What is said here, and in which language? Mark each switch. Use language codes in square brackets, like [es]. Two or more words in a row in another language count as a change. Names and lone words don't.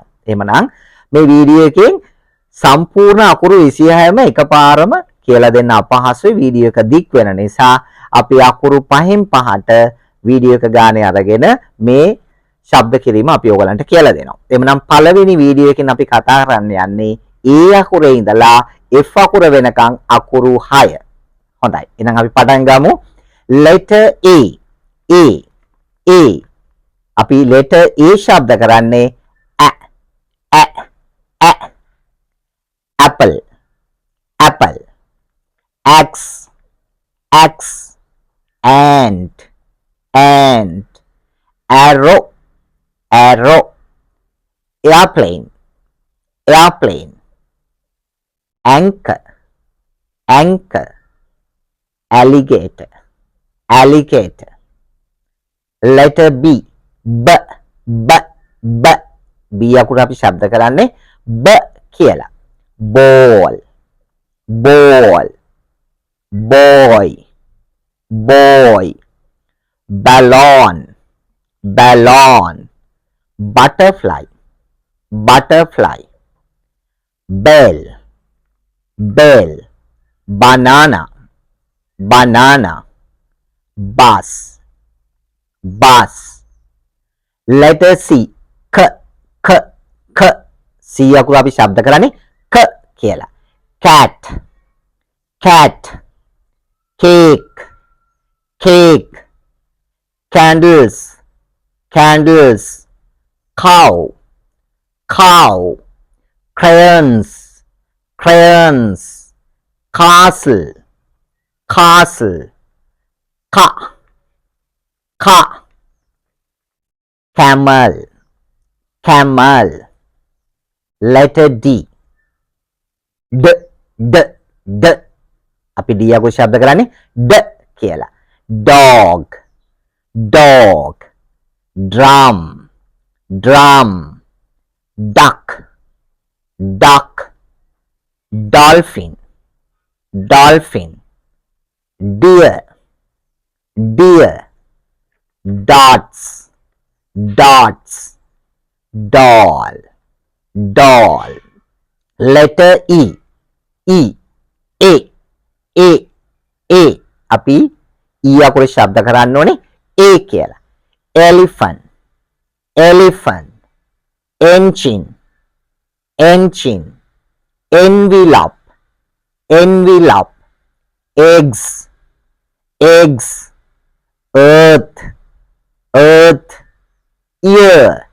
[si] එහෙමනම් මේ වීඩියෝ එකෙන් සම්පූර්ණ අකුරු 26ම එකපාරම කියලා දෙන්න අපහසුයි වීඩියෝ එක දික් වෙන නිසා අපි අකුරු පහෙන් පහට වීඩියෝ එක ගානේ අරගෙන මේ ශබ්ද කිරීම අපි ඔයගලන්ට කියලා දෙනවා. එhmenan පළවෙනි වීඩියෝ එකෙන් අපි කතා කරන්න යන්නේ A අකුරේ ඉඳලා F අකුර වෙනකන් අකුරු 6. හොඳයි. එහෙනම් අපි පටන් ගමු. [en] letter A. අපි letter A [si] ශබ්ද කරන්නේ [en] a apple X ant arrow airplane anchor alligator letter B B [si] අකුර අපි ශබ්ද කරන්නේ [en] b කියලා ball boy ballon butterfly bell banana bus letter C C [si] අකුර අපි ශබ්ද කරන්නේ ක කියලා [en] cat cake candles cow crayons castle car camel letter [si] D අපි D අකුර ශබ්ද කරන්නේ ඩ කියලා [en] dog drum duck dolphin deer dots doll letter E [si] අපි E අකුර ශබ්ද කරන්න ඕනේ A කියලා [en] elephant engine envelope eggs earth ear